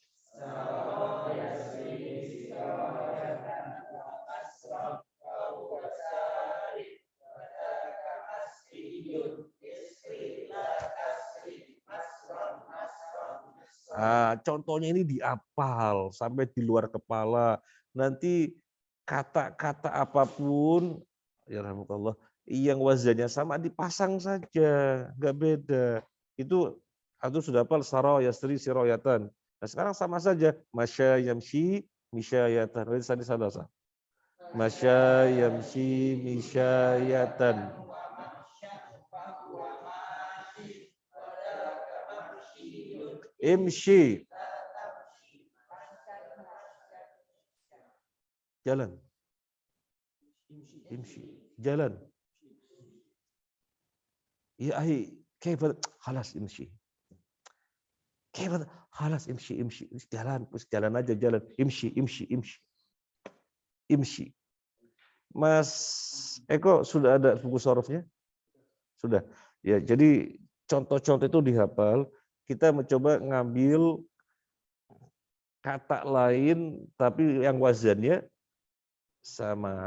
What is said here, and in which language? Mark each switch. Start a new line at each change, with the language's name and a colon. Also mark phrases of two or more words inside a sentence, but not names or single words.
Indonesian: Contohnya ini dihafal sampai di luar kepala. Nanti kata-kata apapun,
Arabic: يا رحمة الله,
Indonesian: yang wazannya sama dipasang saja, nggak beda. Itu sudah hafal
Arabic: سرى يسري سراية.
Indonesian: Nah sekarang sama saja,
Arabic: مشى يمشي مشاية.
Indonesian: Salah.
Arabic: مشى يمشي مشاية. Imshi.
Indonesian: Jalan.
Arabic: Imshi. Jalan. يا أخي, كيف خلاص امشي. كيف خلاص امشي.
Indonesian: Jalan aja jalan.
Arabic: Imshi.
Indonesian: Mas Eko sudah ada buku sorofnya? Sudah. Ya, jadi contoh-contoh itu dihafal. Kita mencoba ngambil kata lain tapi yang wazannya sama.